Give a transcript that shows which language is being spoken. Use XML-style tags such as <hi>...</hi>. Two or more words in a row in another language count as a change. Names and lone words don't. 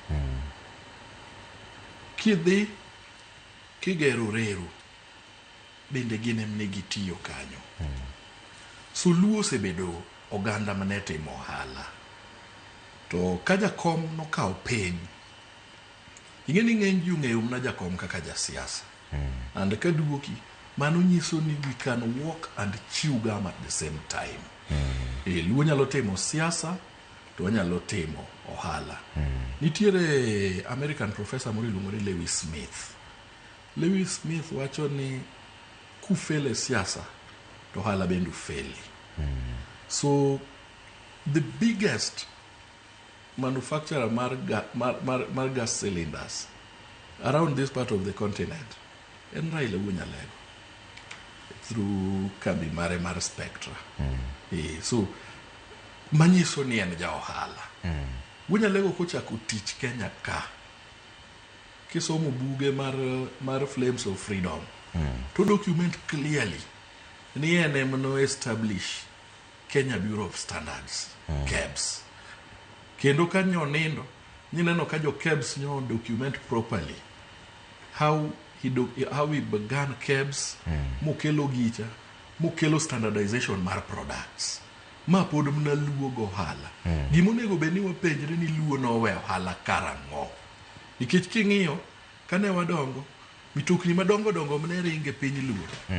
<luo>Kidhi kigero reru bende gine mne gitiyo kanyo. So Luo osebedo oganda mane timo ohala. To ka jakom nokawo piny, ing'e ni ng'eny ji ong'eyo mna jakom kaka jasiasa.</luo> <en>And</en> <luo>ka duoki mano nyiso ni</luo> <en>we can walk and chew gum at the same time.</en> <luo>Luo nyalo timo siasa to nyalo timo ohala. Nitiere American professor moro iluongo ni Lewis Smith. Lewis Smith wacho ni kufele siasa to ohala bende ufeli.</luo> <en>So the biggest manufacturer mar gas cylinders around this part of the continent en Raila Wunyalego through</en> <luo>kambi mare mar</luo> <en>Spectra.</en> <luo>So manyiso ni en ja ohala. Wunyalego kochako tich Kenya ka, kisomo buge mar Flames of Freedom, to</luo> <en>document clearly</en> <luo>ni en emno establish Kenya Bureau of Standards, KEBS. Kendo kanyo nindo, nineno ka jo KEBS nyo</luo> <en>document properly how he began KEBS,</en> <luo>mokelo gicha, mokelo standardization mar products. Ma pod mna Luo go ohala. Gimonego beni wapenjre ni Luo nowe ohala karang'o. Nikech king'iyo kane wadongo, mitokni madongo mne ringe piny Luo.</luo>